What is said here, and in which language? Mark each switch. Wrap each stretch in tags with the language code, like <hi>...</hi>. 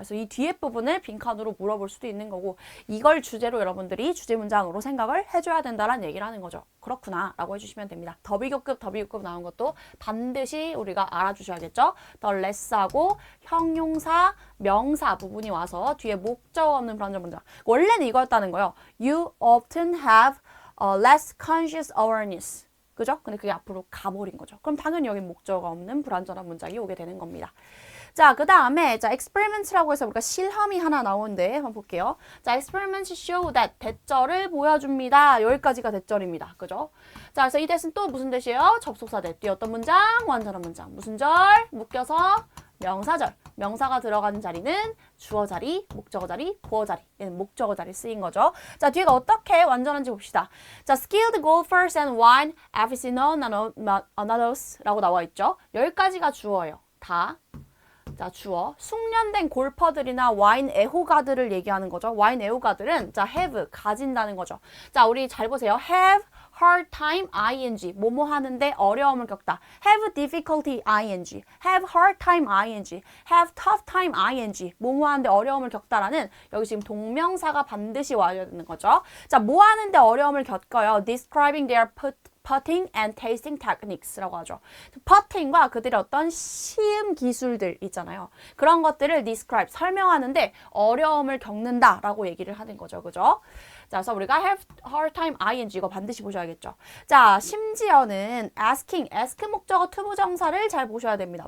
<ko>그래서 이 뒤에 부분을 빈칸으로 물어볼 수도 있는 거고, 이걸 주제로 여러분들이 주제 문장으로 생각을 해줘야 된다는 얘기를 하는 거죠. 그렇구나 라고 해주시면 됩니다. 더비교급 나온 것도 반드시 우리가 알아주셔야겠죠. the less하고 형용사, 명사 부분이 와서 뒤에 목적 없는 불완전 문장. 원래는 이거였다는 거예요.</ko> <en>You often have less conscious awareness.</en> <ko>그죠? 근데 그게 앞으로 가버린 거죠. 그럼 당연히 여기 목적어가 없는 불완전한 문장이 오게 되는 겁니다. 자, 그 다음에 자, experiments라고 해서 우리가 실험이 하나 나오는데 한번 볼게요. 자,</ko> <en>experiments show that</en> <ko>대절을 보여줍니다. 여기까지가 대절입니다. 그죠? 자, 그래서 이 대신 또 무슨 대시에요? 접속사 대. 뒤에 어떤 문장? 완전한 문장. 무슨 절? 묶여서 명사절. 명사가 들어가는 자리는 주어 자리, 목적어 자리, 보어 자리. 얘는 목적어 자리 쓰인 거죠. 자, 뒤에가 어떻게 완전한지 봅시다. 자,</ko> <en>skilled golfers and wine aficionados</en> <ko>라고 나와 있죠. 여기까지가 주어예요. 다. 자, 주어. 숙련된 골퍼들이나 와인 애호가들을 얘기하는 거죠. 와인 애호가들은 자, have, 가진다는 거죠. 자, 우리 잘 보세요.</ko> <en>have hard time, ing.</en> <ko>뭐뭐 하는데 어려움을 겪다.</ko> <en>have difficulty, ing. have hard time, ing. have tough time, ing.</en> <ko>뭐뭐 하는데 어려움을 겪다라는 여기 지금 동명사가 반드시 와야 되는 거죠. 자, 뭐 하는데 어려움을 겪어요.</ko> <en>describing their putting and tasting techniques</en> <ko>라고 하죠. putting과 그들의 어떤 시음 기술들 있잖아요. 그런 것들을 describe, 설명하는데 어려움을 겪는다라고 얘기를 하는 거죠. 그죠? 자, 그래서 우리가</ko> <en>have hard time ing</en> <ko>이거 반드시 보셔야겠죠. 자, 심지어는 asking, ask 목적어 투부정사를 잘 보셔야 됩니다.</ko>